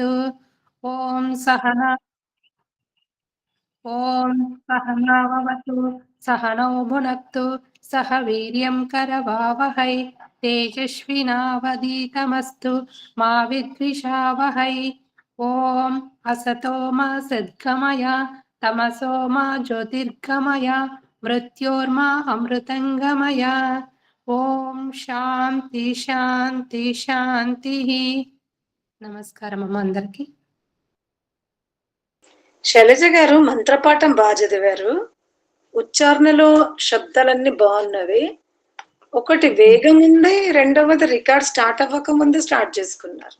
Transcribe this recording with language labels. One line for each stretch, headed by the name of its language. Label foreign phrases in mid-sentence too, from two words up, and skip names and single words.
Sanskrit: ॐ सहनाववतु सहनौ भुनक्तु सह वीर्यं करवावहै तेजस्विनावधीतमस्तु मा विद्विषावहै। ॐ असतो मा सद्गमय तमसो मा ज्योतिर्गमय मृत्योर्मा अमृतङ्गमय। ओम् शान्ति शान्ति शान्ति.
Telugu: నమస్కారం అమ్మ అందరికి. శైలజ గారు మంత్రపాఠం బాగా చదివారు. ఉచ్చారణలో శబ్దాలన్నీ బాగున్నవి. ఒకటి వేగం ఉంది, రెండవది
English: record start
Telugu: అవ్వక ముందు స్టార్ట్ చేసుకున్నారు.